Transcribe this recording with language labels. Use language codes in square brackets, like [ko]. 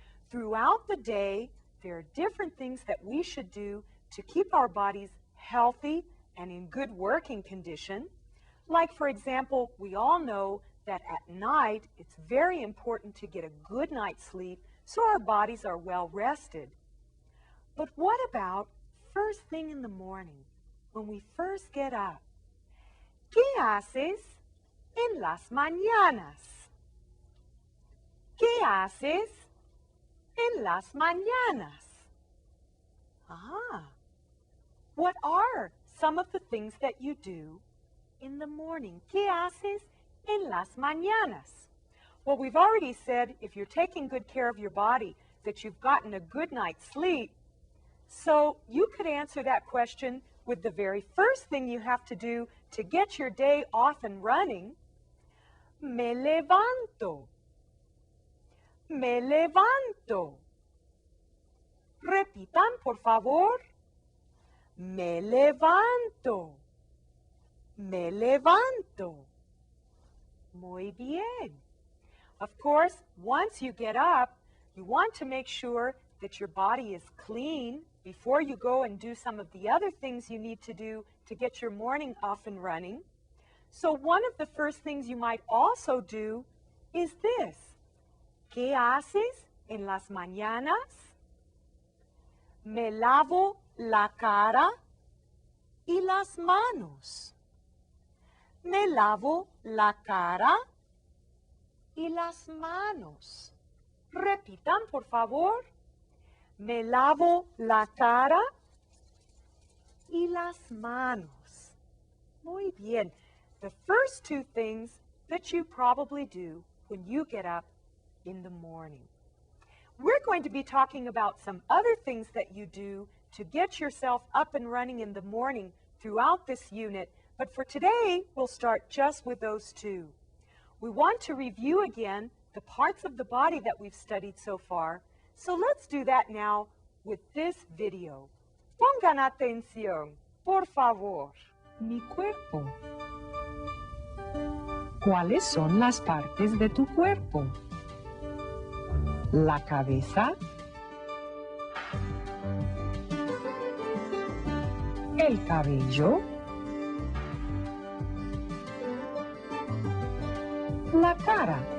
[en] Throughout the day, there are different things that we should do to keep our bodies healthy and in good working condition. Like, for example, we all know that at night it's very important to get a good night's sleep so our bodies are well rested. But what about first thing in the morning, when we first get up? [es] ¿Qué haces en las mañanas? ¿Qué haces en las mañanas? [en] What are some of the things that you do in the morning? [es] ¿Qué haces en las mañanas? [en] Well, we've already said if you're taking good care of your body, that you've gotten a good night's sleep. So you could answer that question with the very first thing you have to do to get your day off and running. [es] Me levanto. Me levanto. Repitan, por favor. Me levanto. Me levanto. Muy bien. [en] Of course, once you get up, you want to make sure that your body is clean before you go and do some of the other things you need to do to get your morning off and running. So one of the first things you might also do is this. [es] ¿Qué haces en las mañanas? Me lavo la cara y las manos. Me lavo la cara y las manos. Repitan, por favor. Me lavo la cara y las manos. Muy bien. [en] The first two things that you probably do when you get up in the morning. We're going to be talking about some other things that you do to get yourself up and running in the morning throughout this unit, but for today, we'll start just with those two. We want to review again the parts of the body that we've studied so far, so let's do that now with this video. [es] Pongan atención, por favor. Mi cuerpo. ¿Cuáles son las partes de tu cuerpo? La cabeza, el cabello, la cara,